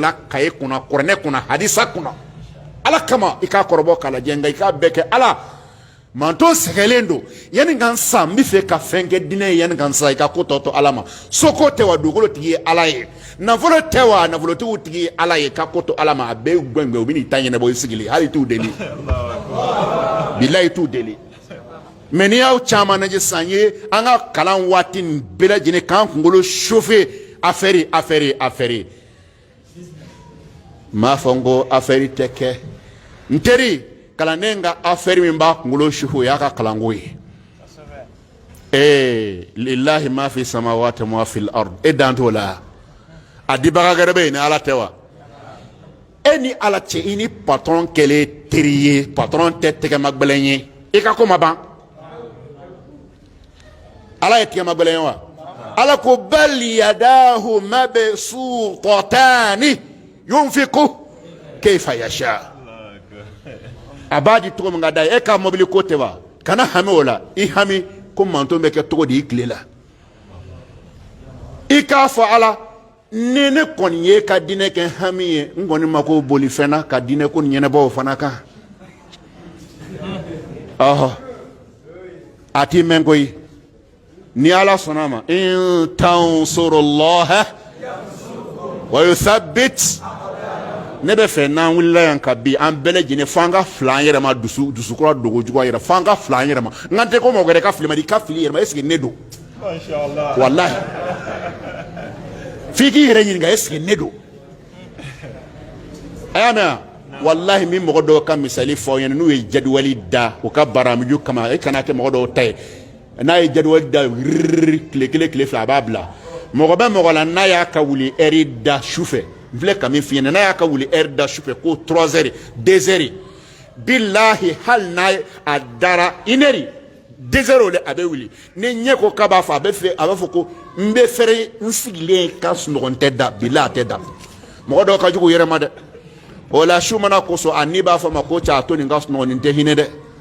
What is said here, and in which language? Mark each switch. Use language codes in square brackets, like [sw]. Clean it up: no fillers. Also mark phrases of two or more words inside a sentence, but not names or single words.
[bm] la kaye kunna kuranɛ kunna hadisa kunna ala kama i k'a kɔrɔbɔ k'a lajɛ nka i k'a bɛɛ kɛ ala manto sɛgɛlen don yanni ka n sa n bɛ fɛ ka fɛn kɛ diinɛ ye yanni ka n sa i ka ko tɔ to ala ma soko tɛ wa dugukolo tigi ye ala ye nafolo tɛ wa nafolotigiw tigi ye ala ye ka ko to ala ma a bɛɛ gɛngɛn u bɛ n'i ta ɲɛnabɔ i sigilen hali t'u deli bilayi t'u deli mɛ n'i y'aw caman lajɛ sisan n ye an ka kalan waati nin bɛɛ lajɛlen k'an kunkolo [fr] chauffer affaire [bm] m'a fɔ n ko affaire tɛ kɛ n teri kalanden ka affaire min b'a kunkolo chauffer o y'a ka kalanko ye [ar] لله ما في السماوات ما في الأرض [bm] e dan t'o la a dibaga gɛrɛ bɛ yen ni ala tɛ wa e ni ala cɛ i ni patron kɛlen teri ye patron tɛ tɛgɛma gbɛlɛn ye i ka ko ma ban ala ye tɛgɛma gbɛlɛn ye wa ala ko [ar] بل يداه مبسوطتان ينفق كيف يشاء [bm] a b'a di cogo min ka d'a ye e ka mobili ko tɛ wa kana hami o la i hami ko manton bɛ kɛ cogo di i tile la i k'a fɔ ala ni ne kɔni ye ka diinɛ kɛ hami ye n kɔni ma ko bolifɛn na ka diinɛ ko ɲɛnabɔ o fana kan a t'i mɛn koyi ni ala sɔnna a ma [ar] إن تنصروا الله ويثبت [bm] ne bɛ fɛ n'an wulila yan ka bi an bɛɛ lajɛlen f'an ka fila an yɛrɛ ma dusukura dogo jugu yɛrɛ f'an ka fila an yɛrɛ ma n kan tɛ ko mɔgɔ wɛrɛ ka fili ma di ka fili yɛrɛ ma [fr] est-ce que [bm] ne don walahi f'i k'i yɛrɛ ɲininka [fr] est-ce que [bm] ne don a y'a mɛn wa walahi min mɔgɔ dɔw ka misali fɔ aw ɲɛna n'u ye jadwali da u ka baramiju kama e kana kɛ mɔgɔ dɔw ta ye n'a ye jadwali da tile kelen tile fila a b'a bila mɔgɔ bɛ mɔgɔ la n'a y'a ka wuli ɛri da sufɛ n filɛ ka min f'i ɲɛna n'a y'a ka wuli ɛri da sufɛ ko [fr] 3 heures 2 heures [bm] bilahi hali n'a a dara [fr] 1 heure 2 heures [bm] o de a bɛ wuli ni ɲɛ ko k'a b'a fɔ a b'a fɔ ko n bɛ fɛrɛ n sigilen ka sunɔgɔ tɛ da bilahi a tɛ da mɔgɔ dɔw ka jugu u yɛrɛ ma dɛ o la su mana kosɔn a ni b'a fɔ ma ko cɛ a to nin ka sunɔgɔ nin tɛ hinɛ dɛ